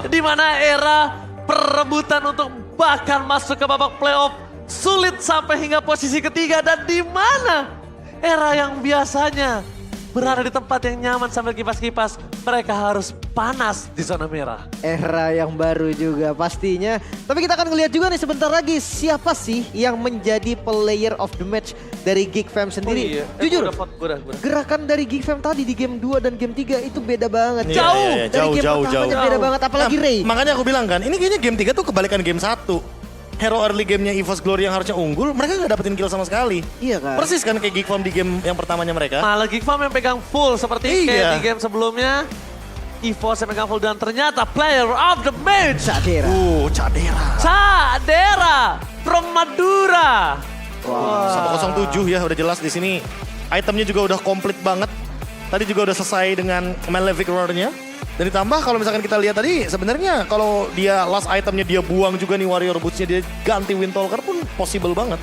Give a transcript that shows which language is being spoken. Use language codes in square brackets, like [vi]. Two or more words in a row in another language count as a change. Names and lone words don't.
[id] Di mana era perebutan untuk bahkan masuk ke babak playoff sulit sampai hingga posisi ketiga. Dan di mana era yang biasanya berada di tempat yang nyaman sambil kipas-kipas, mereka harus panas di zona merah. Era yang baru juga pastinya. Tapi kita akan ngeliat juga nih sebentar lagi siapa sih yang menjadi [en] player of the match [id] dari Geek Fam sendiri. Jujur, gerakan dari Geek Fam tadi di game 2 dan game 3 itu beda banget. Iya, Jauh. iya, Dari game jauh. pertamanya beda banget, apalagi Nah, Ray. Makanya aku bilang kan, ini kayaknya game 3 tuh kebalikan game 1. Hero early gamenya EVOS Glory yang harusnya unggul, mereka nggak dapetin kill sama sekali. Iya kan? Persis kan kayak Geek Farm di game yang pertamanya mereka. Malah Geek Farm yang pegang full seperti kayak Iya. di game sebelumnya. EVOS yang pegang full dan ternyata [en] player of the match. [id] Cadera. Cadera. Cadera from Madura. Wow. 107 ya, udah jelas di sini. Itemnya juga udah komplit banget. Tadi juga udah selesai dengan Malefic Roar-nya. Dan ditambah kalau misalkan kita lihat tadi sebenarnya kalau dia last itemnya dia buang juga nih Warrior Boots-nya, dia ganti Windtalker pun possible banget.